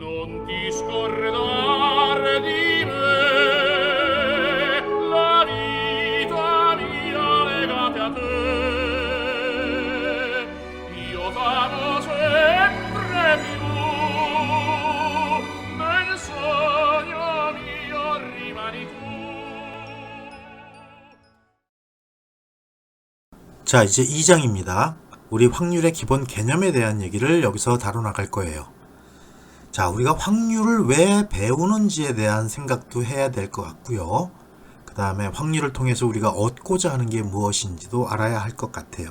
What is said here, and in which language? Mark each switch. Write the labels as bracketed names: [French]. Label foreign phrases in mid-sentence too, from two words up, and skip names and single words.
[Italian] non ti scordar di me, la vita mia legate a te. Io t'amo sempre più, nel sogno mio rimani tu. [Korean] 자, 이제 2장입니다. 우리 확률의 기본 개념에 대한 얘기를 여기서 다뤄나갈 거예요. 자, 우리가 확률을 왜 배우는지에 대한 생각도 해야 될 것 같고요. 그 다음에 확률을 통해서 우리가 얻고자 하는 게 무엇인지도 알아야 할 것 같아요.